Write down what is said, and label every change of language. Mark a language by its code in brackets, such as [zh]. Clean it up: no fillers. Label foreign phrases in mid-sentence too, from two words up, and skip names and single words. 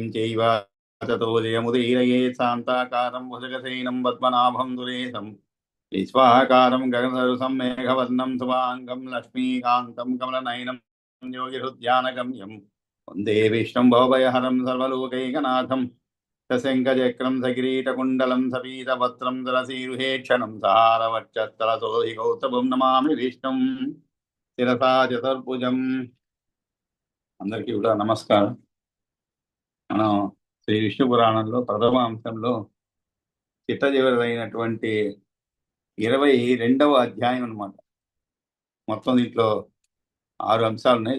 [sa] चैव ततो जयमुदीरयेत् शान्ताकारं भुजगशयनं पद्मनाभं सुरेशं विश्वाकारं गगनसदृशं मेघवर्णं शुभाङ्गं लक्ष्मीकान्तं कमलनयनं योगिहृद्यानगम्यं वन्दे विष्णुं भवभयहरं सर्वलोकैकनाथं सशङ्खचक्रं सकिरीटकुण्डलं सपीतवस्त्रं तुलसीरुहेक्षणं सहारवक्षस्थलशोभिकौस्तभं नमामि विष्णुं శిరసా చతుర్భుజం. [te] అందరికీ కూడా నమస్కారం. మనం శ్రీ విష్ణు పురాణంలో ప్రథమ అంశంలో చిట్ట చివరిదైనటువంటి 22వ అధ్యాయం అన్నమాట. మొత్తం దీంట్లో 6 అంశాలు ఉన్నాయి.